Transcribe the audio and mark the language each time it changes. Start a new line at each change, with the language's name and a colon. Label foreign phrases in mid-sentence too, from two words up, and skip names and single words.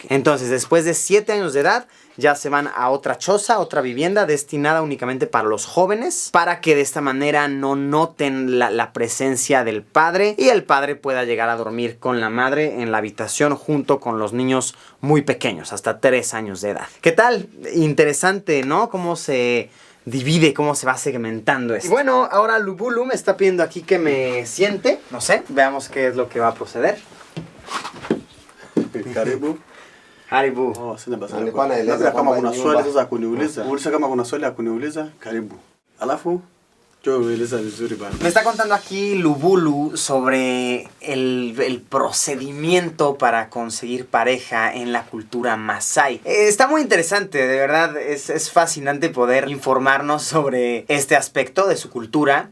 Spanish: Entonces, después de 7 años de edad, ya se van a otra choza, otra vivienda destinada únicamente para los jóvenes, para que de esta manera no noten la presencia del padre y el padre pueda llegar a dormir con la madre en la habitación junto con los niños muy pequeños, hasta 3 años de edad. ¿Qué tal? Interesante, ¿no? Cómo se divide, cómo se va segmentando esto. Y bueno, ahora Lubulu me está pidiendo aquí que me siente. No sé, veamos qué es lo que va a proceder.
Swahili: Karibu. Haribu. Labda kama kuna swali sasa kuniuliza. Uliza kama kuna swali ya kuniuliza, karibu. Alafu
Spanish: me está contando aquí Lubulu sobre el procedimiento para conseguir pareja en la cultura Masái. Está muy interesante, de verdad, es fascinante poder informarnos sobre este aspecto de su cultura.